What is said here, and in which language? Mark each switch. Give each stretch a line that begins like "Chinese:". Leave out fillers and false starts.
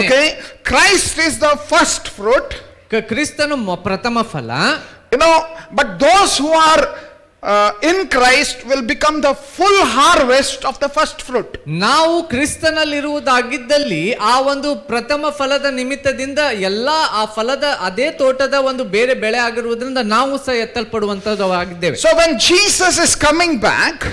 English: Okay, Christ is the first fruit.
Kannada: ಕ್ರಿಸ್ತನು ಪ್ರಥಮ ಫಲ.
English: But those who are in Christ will become the full harvest of the first fruit.
Kannada: ನಾವು ಕ್ರಿಸ್ತನಲ್ಲಿರುವುದಾಗಿದ್ದಲ್ಲಿ ಆ ಒಂದು ಪ್ರಥಮ ಫಲದ ನಿಮಿತ್ತದಿಂದ ಎಲ್ಲಾ ಆ ಫಲದ ಅದೇ ತೋಟದ ಒಂದು ಬೇರೆ ಬೆಳೆ ಆಗಿರುವುದರಿಂದ ನಾವು ಸಹ ಎತ್ತಲ್ಪಡುವಂತದ್ದು ಆಗಿದ್ದೇವೆ.
English: So when Jesus is coming back,